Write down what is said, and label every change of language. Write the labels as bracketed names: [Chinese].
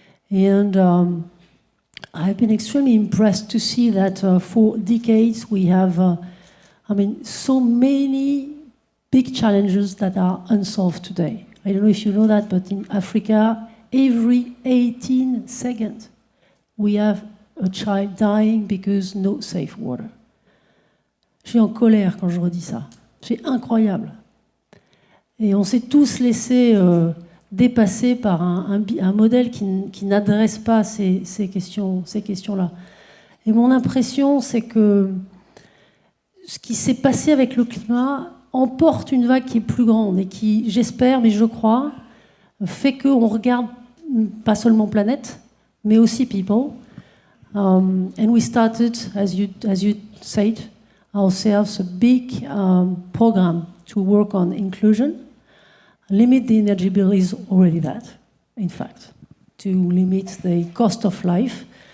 [English] And I've been extremely impressed to see that for decades we have, so many big challenges that are unsolved today. I don't know if you know that, but in Africa, every 18 seconds, we have a child dying because no safe water. [French] Je suis en colère quand je redis ça. C'est incroyable. Et on s'est tous laissés dépasser par un modèle qui n'adresse pas ces questions-là. Et mon impression, c'est que ce qui s'est passé avec le climat emporte une vague qui est plus grande et qui, j'espère, mais je crois, fait qu'on regarde pas seulement planète, mais aussi people. [English] And we started, as you said, ourselves a big program to work on inclusion. Limit the energy bill is already that, in fact, to limit the cost of life.